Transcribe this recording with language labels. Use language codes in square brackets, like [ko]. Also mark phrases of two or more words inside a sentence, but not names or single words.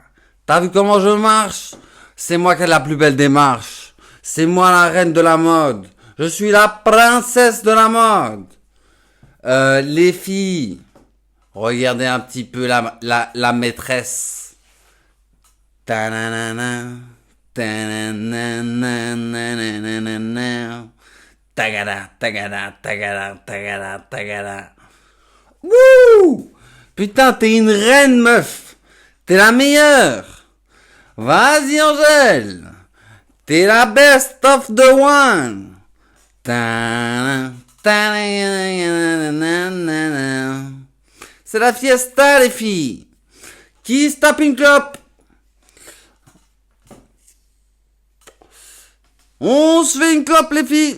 [fr] T'as vu comment je marche? C'est moi qui ai la plus belle démarche. C'est moi la reine de la mode. Je suis la princesse de la mode. Les filles, regardez un petit peu la maîtresse. Ta-na-na-na, ta-na-na-na-na-na-na-na. Tagada, tagada, tagada, tagada, tagada. Wouh! Putain, t'es une reine, meuf. T'es la meilleure. Vas-y, Angèle. T'es la [en] best of the one. [fr] C'est la fiesta, les filles. Qui se tape une clope? On se fait une clope, les filles.